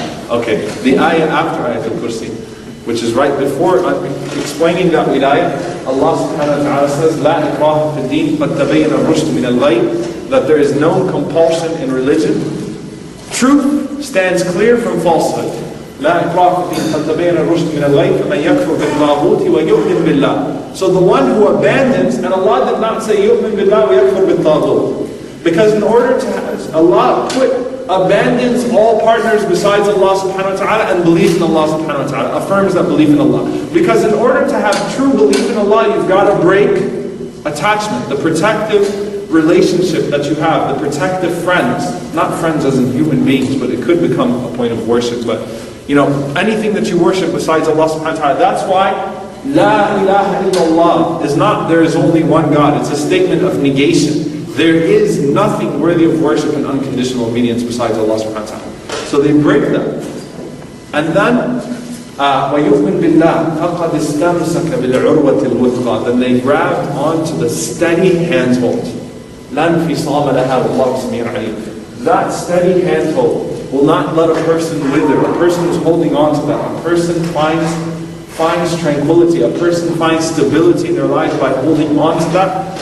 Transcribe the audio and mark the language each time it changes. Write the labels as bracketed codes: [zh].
[en] Okay, the ayah after ayat al-Kursi, which is right before explaining that wilayah, Allah subhanahu wa ta'ala says, [ar] لا إكراه في الدين قد تبين الرشد من الغي, [en] that there is no compulsion in religion. Truth stands clear from falsehood. [ar] لا إكراه في الدين قد تبين الرشد من الغي فمن يكفر بالطاغوت ويؤمن بالله. [en] So the one who abandons, and Allah did not say [ar] يؤمن بالله ويكفر بالطاغوت, [en] because in order to, Allah abandons all partners besides Allah subhanahu wa ta'ala and believes in Allah subhanahu wa ta'ala, affirms that belief in Allah. Because in order to have true belief in Allah, you've got to break attachment, the protective relationship that you have, the protective friends, not friends as in human beings, but it could become a point of worship, but anything that you worship besides Allah subhanahu wa ta'ala. That's why La ilaha illallah is not there is only one God. It's a statement of negation. There is nothing worthy of worship and unconditional obedience besides Allah subhanahu wa ta'ala. So they break them. And then, [ar] وَيُؤْمِن بِاللَّهِ فَقَدْ اسْتَمْسَكَ بِالْعُرْوَةِ الْوُثْقَى. [en] Then they grabbed onto the steady handhold. [ar] لَنْ فِصَامَ لَهَا وَاللَّهُ سَمِيعٌ عَلِيمٌ. [en] That steady handhold will not let a person wither. A person is holding on to that. A person finds tranquility. A person finds stability in their life by holding on to that.